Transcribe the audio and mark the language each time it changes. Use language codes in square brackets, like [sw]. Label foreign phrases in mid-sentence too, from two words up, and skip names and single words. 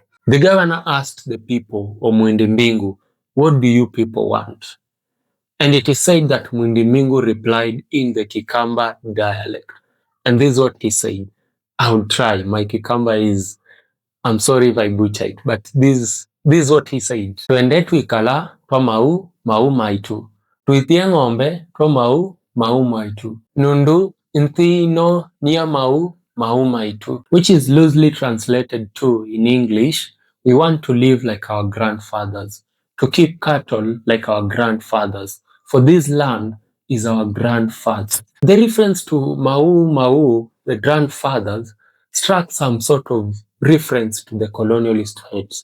[en] The governor asked the people of Muindi Mbingu, what do you people want? And it is said that Muindi Mbingu replied in the Kikamba dialect. And this is what he said. I will try. My Kikamba is, I'm sorry if I butcher it, but this This is what he said. [kam] Twende twikala twa mau mau maitu. Tuithie ng'ombe twa mau mau maitu. Nundu inthino nia mau mau maitu. [en] Which is loosely translated to, in English, we want to live like our grandfathers. To keep cattle like our grandfathers. For this land is our grandfather. The reference to [kam] mau mau, [en] the grandfathers, struck some sort of reference to the colonialist heads.